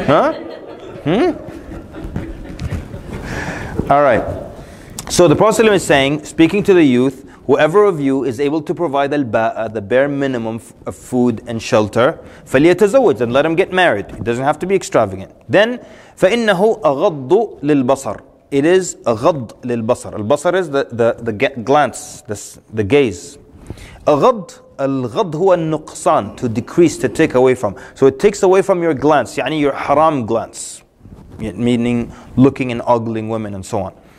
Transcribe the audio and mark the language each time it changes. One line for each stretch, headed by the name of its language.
English: Huh? All right. So the Prophet ﷺ is saying, speaking to the youth, whoever of you is able to provide al-ba'a, the bare minimum of food and shelter,
Arabic: فَلْيَتَزَوَّجْ,
English: and let him get married. It doesn't have to be extravagant.
Arabic: Then, فَإِنَّهُ أَغَضُّ لِلْبَصَرِ.
English: It is
Arabic: أغض للبصر.
English: Al-basar is the glance, the gaze.
Arabic: أغض, الغض هو النقصان,
English: to decrease, to take away from. So it takes away from your glance, يعني your haram glance, meaning looking and ogling women and so on.